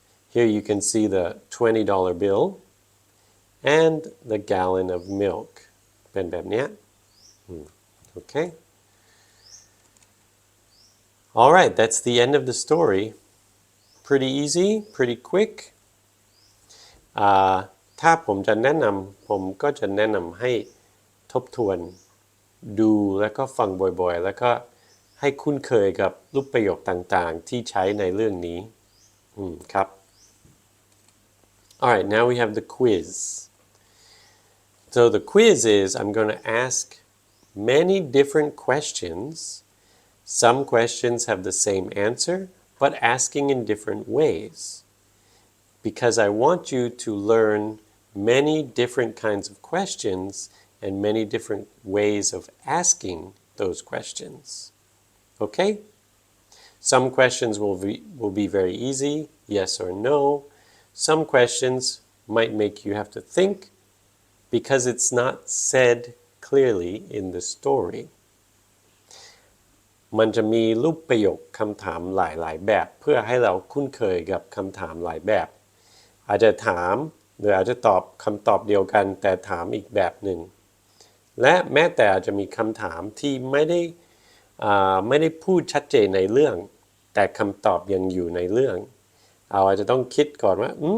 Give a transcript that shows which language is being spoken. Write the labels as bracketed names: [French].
[English] Here you can see the $20 bill and the gallon of milk. [Thai] เป็นแบบนี้ [English] Okay.All right, that's the end of the story. Pretty easy, pretty quick. [Thai] ถ้าผมจะแนะนำผมก็จะแนะนำให้ทบทวนดูแล้วก็ฟังบ่อยๆแล้วก็ให้คุ้นเคยกับรูปประโยคต่างๆที่ใช้ในเรื่องนี้ครับ [English] All right, now we have the quiz. So the quiz is I'm going to ask many different questions.Some questions have the same answer, but asking in different ways. Because I want you to learn many different kinds of questions and many different ways of asking those questions. Okay? Some questions will be very easy, yes or no. Some questions might make you have to think because it's not said clearly in the story. [Thai] มันจะมีรูปประโยคคำถามหลายๆแบบเพื่อให้เราคุ้นเคยกับคำถามหลายแบบอาจจะถามหรืออาจจะตอบคำตอบเดียวกันแต่ถามอีกแบบหนึ่งและแม้แต่อาจจะมีคำถามที่ไม่ได้พูดชัดเจนในเรื่องแต่คำตอบยังอยู่ในเรื่องเราอาจจะต้องคิดก่อนว่า